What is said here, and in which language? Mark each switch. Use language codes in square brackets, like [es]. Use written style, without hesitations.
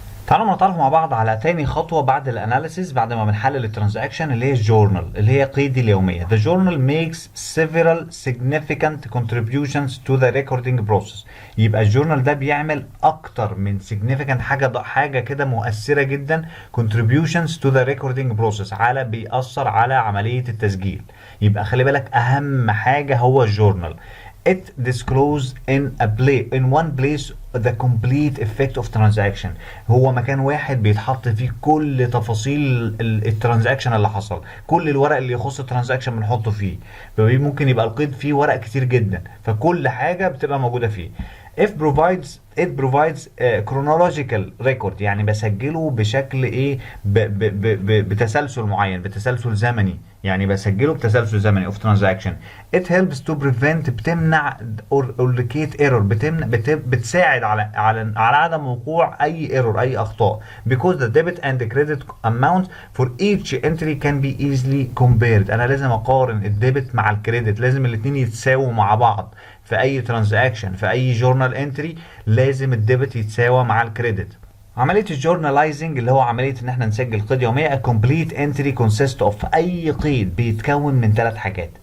[ar] تعالوا نتعرف مع بعض على تاني خطوة بعد الاناليسيس، بعد ما بنحلل الترانزاكشن، اللي هي الجورنال، اللي هي قيد اليومية. [en] The journal makes several significant contributions to the recording process. [ar] يبقى الجورنال ده بيعمل أكتر من significant، حاجة كده مؤثرة جدا، [en] contributions to the recording process، [ar] بيأثر على عملية التسجيل. يبقى خلي بالك أهم حاجة هو الجورنال. [en] It disclose in one place the complete effect of transaction. [ar] هو مكان واحد بيتحط فيه كل تفاصيل الترانزاكشن اللي حصل، كل الورق اللي يخص الترانزاكشن بنحطه فيه. ممكن يبقى القيد فيه ورق كتير جدا، فكل حاجة بتبقى موجودة فيه. [en] It provides chronological record، [ar] يعني بسجله بشكل ايه، بتسلسل معين، بتسلسل زمني، يعني بسجله بتسلسل زمني [en] of transaction. It helps to prevent، [ar] بتمنع [en] or locate error، [ar] بتساعد على عدم وقوع اي error، اي اخطاء. [en] Because the debit and the credit amount for each entry can be easily compared. [ar] انا لازم اقارن الديبت مع الكريدت، لازم الاثنين يتساووا مع بعض. في اي ترانزاكشن، في اي جورنال انتري، لازم الديبت يتساوى مع الكريدت. عملية الجورنالايزنج اللي هو عملية ان احنا نسجل قيد يومية. [en] A complete entry consists of، [ar] اي قيد بيتكون من ثلاث حاجات.